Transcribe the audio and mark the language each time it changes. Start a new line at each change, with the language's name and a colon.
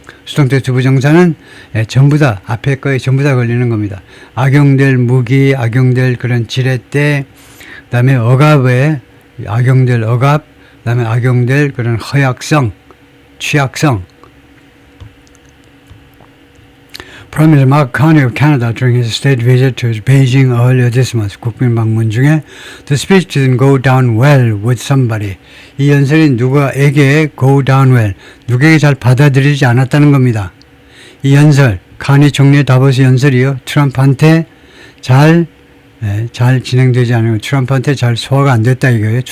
Korean: 수동태 투부정사는 전부 다 앞에 거에 전부 다 걸리는 겁니다. 악용될 무기, 악용될 그런 지렛대, 그다음에 억압에 악용될 억압, 그다음에 악용될 그런 허약성, 취약성.
English: Prime Minister Mark Carney of Canada during his state visit to Beijing earlier this month.
Korean: 국빈 방문 중에
English: the speech didn't go down well with somebody.
Korean: 이 연설이 누구에게
English: go down well,
Korean: 누구에게 잘 받아들이지 않았다는 겁니다. 이 연설, 카니 총리의 다보스 연설이요. 트럼프한테 잘 진행되지 않은, 트럼프한테 잘 소화가 안 됐다 이거예요.